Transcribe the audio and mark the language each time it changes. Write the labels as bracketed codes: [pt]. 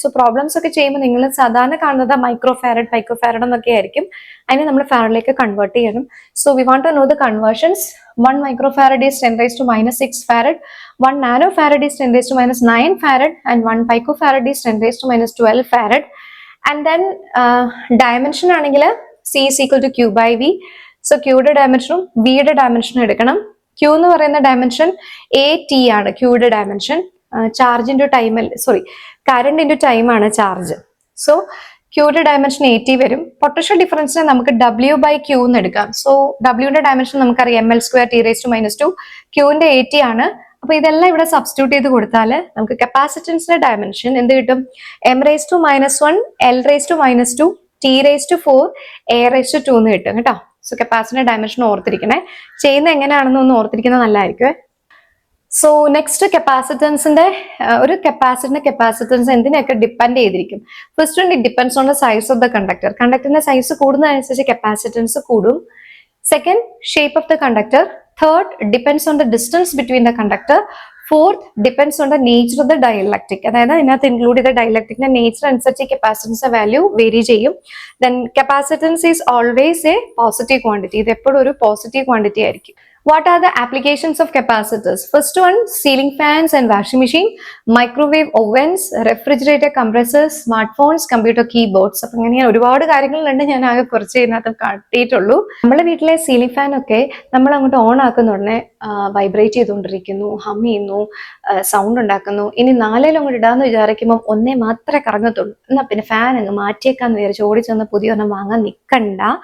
[ml] So problems ഒക്കെ ചെയ്യുമ്പോൾ നിങ്ങൾ സാധാരണ കാണുന്നത് മൈക്രോ ഫാരഡ്, പൈക്കോ ഫാരഡ് എന്നൊക്കെ ആയിരിക്കും. അതിനെ നമ്മൾ ഫാരഡിലേക്ക് കൺവേർട്ട് ചെയ്യണം. [en] So we want to know the conversions. 1 micro farad is 10⁻⁻6 farad, 1 nano farad is 10⁻⁹ farad, and 1 pico farad is 10⁻12 farad. And then dimension ആണെങ്കിൽ C is equal to Q by V. [ml] So Qയുടെ ഡയമെൻഷനും Vയുടെ ഡയമെൻഷനും എടുക്കണം. Q എന്ന് പറയുന്ന dimension AT ആണ്. Qയുടെ dimension charge into time, current into time ആണ് charge. So Qയുടെ dimension AT വരും. Potential ഡിഫറൻസിനെ നമുക്ക് W by Q എന്ന് എടുക്കാം. സോ Wയുടെ ഡയമെൻഷൻ നമുക്കറിയാം ML² T⁻². Qന്റെ AT ആണ്. അപ്പൊ ഇതെല്ലാം ഇവിടെ സബ്സ്റ്റിറ്റ്യൂട്ട് ചെയ്ത് കൊടുത്താൽ നമുക്ക് കപ്പാസിറ്റൻസിന്റെ ഡയമെൻഷൻ എന്ത് കിട്ടും? M⁻⁻1 L⁻⁻2 T⁻4 A⁻2 എന്ന് കിട്ടും കേട്ടോ. സോ കപ്പാസിറ്ററിന്റെ ഡയമെൻഷൻ ഓർത്തിരിക്കണേ. ചെയ്യുന്ന എങ്ങനെയാണെന്ന് ഒന്ന് ഓർത്തിരിക്കുന്നത് നല്ലതായിരിക്കും. സോ നെക്സ്റ്റ് കപ്പാസിറ്റൻസിന്റെ ഒരു കപ്പാസിറ്റൻസ് എന്തിനൊക്കെ ഡിപ്പെൻഡ് ചെയ്തിരിക്കും? [en] First one, it depends on the size of the conductor. [ml] കണ്ടക്ടറിന്റെ size കൂടുന്നതനുസരിച്ച് capacitance കൂടും. [en] Second, shape of the conductor. Third, depends on the distance between the conductor. Fourth, depends on the nature of the dielectric. [ml] അതായത് ഇതിനകത്ത് include ചെയ്ത ഡൈലക്ട്രിക്കിന്റെ nature അനുസരിച്ച് capacitance value vary ചെയ്യും. [en] Then capacitance is always a positive quantity. [ml] ഇത് എപ്പോഴും ഒരു positive quantity ആയിരിക്കും. [en] What are the applications of capacitors? First one, ceiling fans and washing machine, microwave ovens, refrigerator compressors, smartphones, computer keyboards. [ml] അപ്പം ഇങ്ങനെ ഒരുപാട് കാര്യങ്ങളുണ്ട്. ഞാൻ ആകെ കുറച്ച് ഇതിനകത്ത് കാട്ടിയിട്ടുള്ളൂ. നമ്മുടെ വീട്ടിലെ സീലിംഗ് ഫാൻ ഒക്കെ നമ്മൾ അങ്ങോട്ട് ഓൺ ആക്കുന്ന ഉടനെ വൈബ്രേറ്റ് ചെയ്തുകൊണ്ടിരിക്കുന്നു, ഹം ചെയ്യുന്നു, സൗണ്ട് ഉണ്ടാക്കുന്നു. ഇനി നാലേലും അങ്ങോട്ട് ഇടാന്ന് വിചാരിക്കുമ്പോൾ ഒന്നേ മാത്രമേ കറങ്ങത്തുള്ളൂ. എന്നാൽ പിന്നെ ഫാൻ അങ്ങ് മാറ്റിയേക്കാന്ന് വിചാരിച്ച് ഓടിച്ചെന്ന് പുതിയ ഒരെണ്ണം വാങ്ങാൻ നിൽക്കണ്ട.